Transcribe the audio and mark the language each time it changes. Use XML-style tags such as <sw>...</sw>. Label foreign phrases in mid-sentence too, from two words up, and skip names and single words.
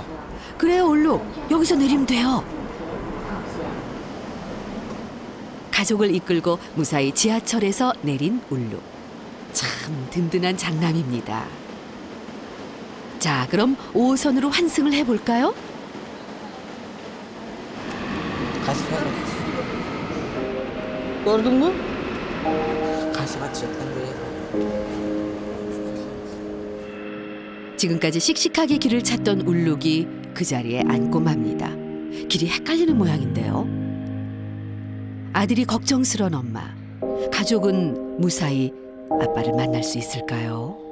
<ko>그래요, 울룩. 여기서 내리면 돼요. 가족을 이끌고 무사히 지하철에서 내린 울룩. 참 든든한 장남입니다. 자, 그럼 5호선으로 환승을 해볼까요?</ko> <tr>gördün mü? Karşı geçecekler.</tr> <ko>지금까지 씩씩하게 길을 찾던 울룩이 그 자리에 앉고 맙니다. 길이 헷갈리는 모양인데요. 아들이 걱정스런 엄마. 가족은 무사히 아빠를 만날 수 있을까요?</ko>